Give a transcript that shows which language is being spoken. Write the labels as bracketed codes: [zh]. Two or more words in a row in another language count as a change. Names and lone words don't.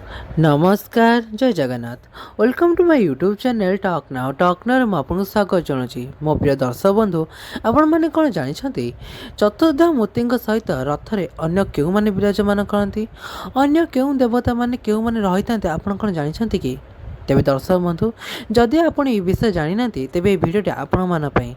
[or] ନମସ୍କାର ଜୟ ଜଗନ୍ନାଥ [en] welcome to my YouTube channel Talk Now [or] ମୁଁ ଆପଣଙ୍କୁ ସ୍ୱାଗତ ଜଣାଉଛି। ମୋ ପ୍ରିୟ ଦର୍ଶକ ବନ୍ଧୁ, ଆପଣମାନେ କ'ଣ ଜାଣିଛନ୍ତି ଚତୁର୍ଦ୍ଧା ମୂର୍ତ୍ତିଙ୍କ ସହିତ ରଥରେ ଅନ୍ୟ କେଉଁମାନେ ବିରାଜମାନ କରନ୍ତି? ଅନ୍ୟ କେଉଁ ଦେବତାମାନେ କେଉଁମାନେ ରହିଥାନ୍ତି ଆପଣ କ'ଣ ଜାଣିଛନ୍ତି କି? ତେବେ ଦର୍ଶକ ବନ୍ଧୁ, ଯଦି ଆପଣ এই ବିଷୟ ଜାଣିନାହାନ୍ତି ତେବେ এই ଭିଡ଼ିଓଟି ଆପଣମାନଙ୍କ ପାଇଁ।